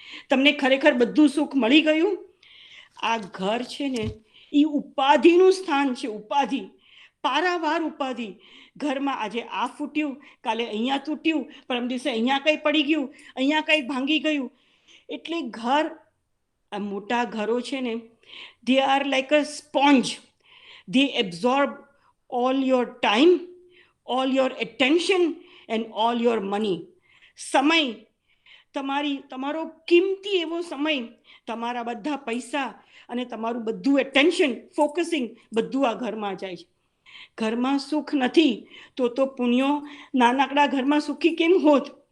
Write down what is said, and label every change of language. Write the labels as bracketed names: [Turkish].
[Gujarati] તમને ખરેખર બધું સુખ મળી ગયું? આ ઘર છે ને એ ઉપાધિનું સ્થાન છે. ઉપાધિ, પારાવાર ઉપાધિ. ઘરમાં આજે આ ફૂટ્યું, કાલે અહીંયા તૂટ્યું, પરમ દિવસે અહીંયા કંઈ પડી ગયું, અહીંયા કંઈ ભાંગી ગયું. એટલે ઘર, આ મોટા ઘરો છે ને, [English] they are like a sponge. They absorb all your time, all your attention and all your money. [Gujarati] સમય, તમારો કિંમતી એવો સમય, તમારા બધા પૈસા અને તમારું બધું એટેન્શન, ફોકસિંગ બધું આ ઘરમાં જાય છે. ઘરમાં સુખ નથી તો પુણ્યો નાનકડા ઘરમાં સુખી કેમ હોત?